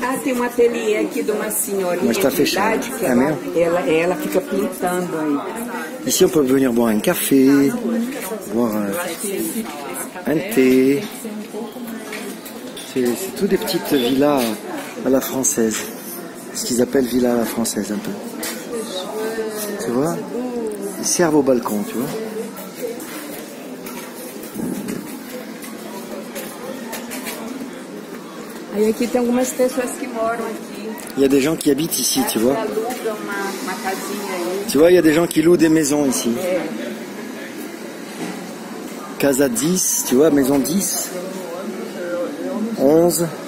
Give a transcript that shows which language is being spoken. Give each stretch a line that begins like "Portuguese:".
Portuguese: Ah, tem um ateliê aqui de uma senhorinha. Mas tá fechado. De idade, que ela fica pintando aí.
French: Ici, on peut venir boire un café, boire un thé. C'est tout des petites villas à la française. Ce qu'ils appellent villa à la française, un peu. Tu vois? Ils servent au balcon, tu vois?
Portuguese: Aí aqui tem algumas pessoas que moram aqui.
French: Il y a des gens qui habitent ici, tu vois?
Portuguese: Alugam uma casinha aí.
French: Tu vois, il y a des gens qui louent des maisons ici. Casa 10, tu vois, maison 10, 11.